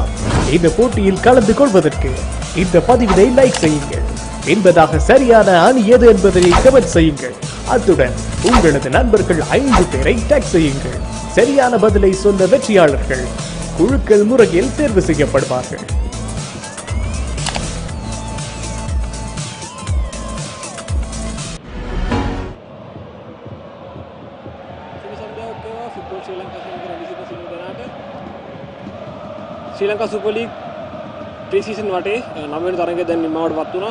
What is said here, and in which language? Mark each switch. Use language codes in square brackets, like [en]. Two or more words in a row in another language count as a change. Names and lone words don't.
[ta] இந்த போட்டியில் கலந்து கொள்வதற்கு இந்த பதிவினை லைக் செய்யுங்கள். என்பதாக சரியான அணி எது என்பதனை கமெண்ட் செய்யுங்கள். அத்துடன் உங்களது நண்பர்கள் 5 பேரை டேக் செய்யுங்கள். சரியான பதிலை சொன்ன வெற்றியாளர்கள் குழுக்கள் முறையில் தேர்வு செய்யப்படுவார்கள். [si] ශ්‍රී ලංකා සුපර් ලීග් [en] pre season [si] වටේ 9 වෙනි තරඟය දැන් නිමවටපත් වුණා.